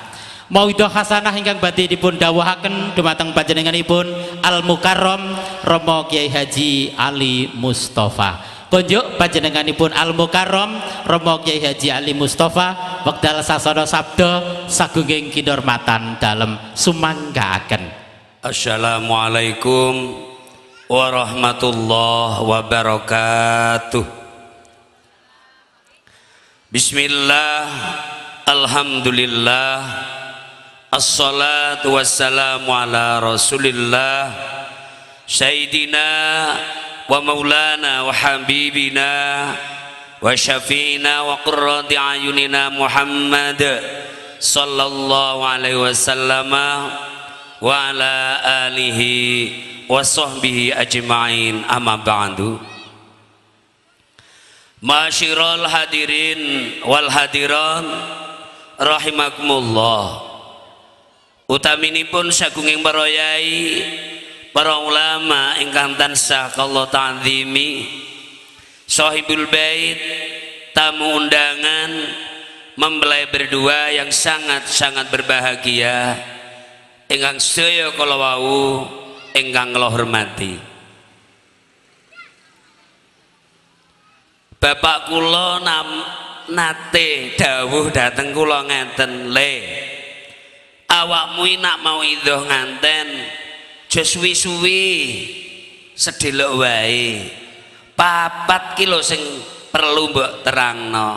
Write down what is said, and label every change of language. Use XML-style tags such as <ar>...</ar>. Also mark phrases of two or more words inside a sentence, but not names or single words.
<ar>موعظة حسنة</ar> <jv>ingkang badhe dipun dawuhaken dumateng panjenenganipun Al Mukarram Rama Kyai Haji Ali Mustofa. Konjuk panjenenganipun Al Mukarram Rama Kyai Haji Ali Mustofa wekdal sasana sabda sagunging kinurmatan dalem sumanggaaken.</jv> <ar>السلام عليكم ورحمة الله وبركاته. بسم الله، الحمد لله، الصلاة والسلام على رسول الله سيدنا ومولانا وحبيبنا وشفيعنا وقرة أعيننا محمد صلى الله عليه وسلم وعلى آله وصحبه أجمعين، أما بعد. معاشر الحاضرين والحاضرات رحمكم الله.</ar> <jv>Utaminipun sagunging para yai, para ulama ingkang tansah kula ta'zimi,</jv> <ar>صاحب البيت,</ar> <jv>tamu undangan,</jv> <id>mempelai berdua yang sangat-sangat berbahagia</id> <jv>ingkang sedaya kula wau ingkang kula hormati. Bapak kula nate dawuh dateng kula ngeten, le awakmu nak mau idhah nganten aja suwi-suwi, sedelok wae 4 kilo sing perlu mbok terangno.</jv>